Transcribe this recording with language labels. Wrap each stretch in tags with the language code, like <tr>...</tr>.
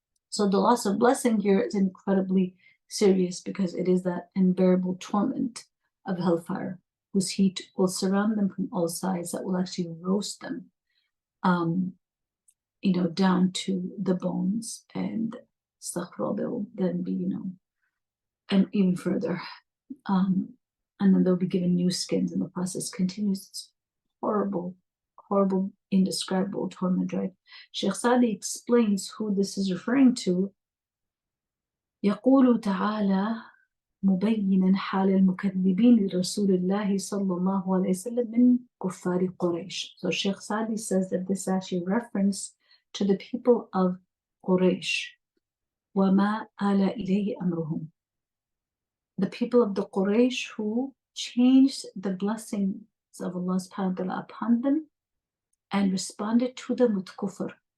<en>So the loss of blessing here is incredibly serious, because it is that unbearable torment of hellfire, whose heat will surround them from all sides, that will actually roast them, down to the bones, and they'll then be, and even further, and then they'll be given new skins, and the process continues. It's horrible, horrible, indescribable torment, right? Sheikh Sadi explains who this is referring to.</en> <ar>يقول تعالى مبينا حال المكذبين لرسول الله صلى الله عليه وسلم من كفار قريش.</ar> <en>So Sheikh Sadi says that this actually reference to the people of Quraysh.</en> <ar>وما آل إليه أمرهم,</ar> <en>the people of the Quraysh who changed the blessings of Allah subhanahu wa ta'ala upon them and responded to them with kufr.</en>